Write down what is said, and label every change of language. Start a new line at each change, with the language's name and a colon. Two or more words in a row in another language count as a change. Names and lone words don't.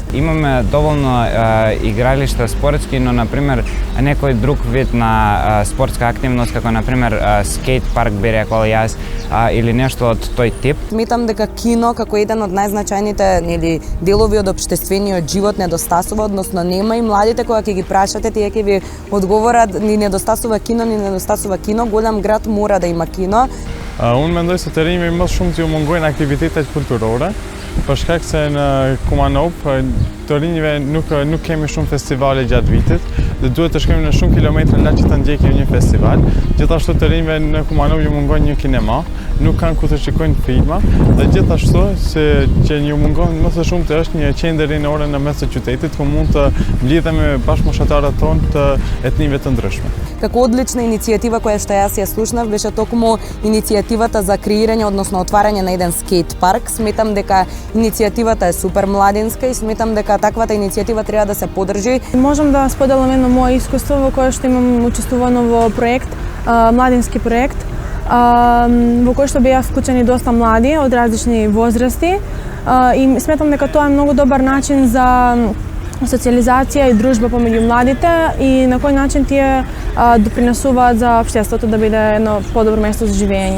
Macedonian: Имаме доволно игралишта спортски, но например некој друг вид на спортска активност, како например скейт парк би рекол јас, или нешто од тој тип. Сметам дека кино како еден од најзначајните делови од општествениот живот недостасува, односно нема и младите кога ќе ги прашате, тие ќе ви одговорат ни недостасува кино, голем град мора да има кино.
Albanian: Unë mendoj se Terimi më shumë t'ju mungojnë aktivitetet kulturore, për shkak se në Kumanov të rinjve nuk kemi shumë festivale gjatë vitit dhe duhet të shkojmë në shumë kilometra larg që të ndjekim një festival. Gjithashtu të rinjve në Kumanov ju mungon një kinema, nuk kanë ku të shikojnë filma dhe gjithashtu se që ju mungon më së shumti është një qendër rinore në mes të qytetit ku mund të mblidhemi bashkëmoshatarët tonë të etnive të ndryshme.
Macedonian: Како одлична иницијатива која што јас ја слушнав беше токму иницијативата за креирање, односно отварање на еден скейт парк. Сметам дека иницијативата е супер младинска и сметам дека таквата иницијатива треба да се поддржи. Можам да споделам едно мое искуство во кое што имам учествувано во проект, младински проект, во кој што беа вклучени доста млади од различни возрасти и сметам дека тоа е многу добар начин за социализација и дружба помеѓу младите и на кој начин тие допринесуваат за општеството да биде едно подобро место за живење.